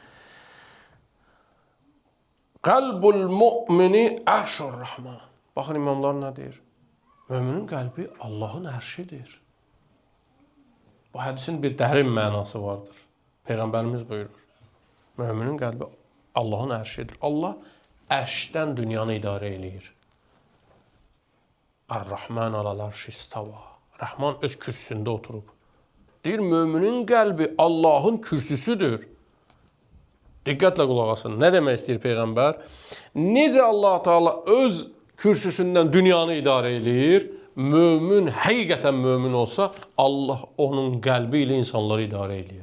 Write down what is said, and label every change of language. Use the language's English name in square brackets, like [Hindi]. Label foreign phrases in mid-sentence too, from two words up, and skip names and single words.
[Arabic] قلب المؤمن عرش الرحمن. [Azerbaijani] Baxın imamlar nə deyir? Möminin qəlbi Allahın ərşidir. Bu hədisin bir dərin mənası vardır. Peyğəmbərimiz buyurur. Möminin qəlbi Allahın ərşidir. Allah ərşdən dünyanı idarə eləyir. [Arabic] الرحمن على العرش استوى. [Azerbaijani] Rəhman öz kürsüsündə oturub. Deyir, möminin qəlbi Allahın kürsüsüdür. Diqqətlə qulaq asın. Nə demək istəyir Peyğəmbər? Necə Allah Teala öz kürsüsündən dünyanı idarə eləyir? Mömin, həqiqətən mömin olsa, Allah onun qəlbi ilə insanları idarə eləyir.